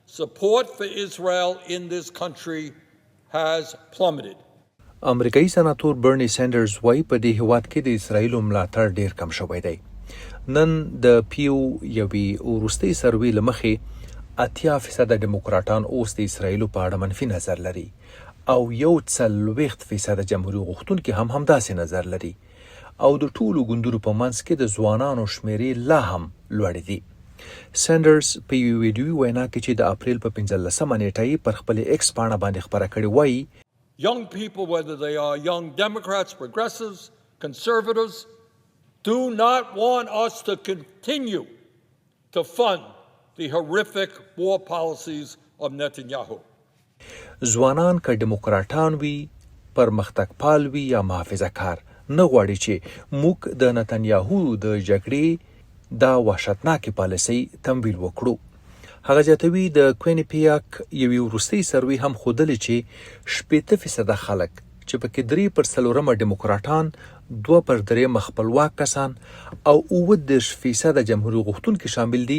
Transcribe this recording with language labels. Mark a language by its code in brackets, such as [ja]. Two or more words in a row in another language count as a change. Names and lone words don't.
[en] Support for Israel in this country has plummeted. [ps] امریکايي سناتور برني سېنډرز وايي په دې هیواد کې د اسرائیلو ملاتړ ډیر کم شوی دی. نن د پیو یوې وروستۍ سروې له مخې 80% ډیموکراټان اوس د اسرائیلو په اړه منفي نظر لري او 40% جمهوریت غوښتونکي هم همداسې نظر لري او د ټولو ګوندونو په منځ کې د ځوانانو شمیرې لا هم لوړې دي. سېنډرز په یوې ویډیوي وینا کې چې د اپرېل په 15 نېټه پر خپلې اېکس پاڼه باندې خپره کړې وايي [en] Young people, whether they are young Democrats, progressives, conservatives, do not want us to continue to fund the horrific war policies of Netányahu. [ps] ځوانان که ډیموکراټان وي، پرمختګپال وي یا محافظه کار نه غواړي چې موږ د نتانیاهو د جګړې دا وحشتناکې پالیسۍ تمویل وکړو. هغه زیاتوي د کوینیپیاک یوې وروستۍ سروې هم ښودلې چې 80% خلک چې پکې 3% ډیموکراټان، 2% خپلواک کسان او 19% جمهوریت غوښتونکي شامل دي.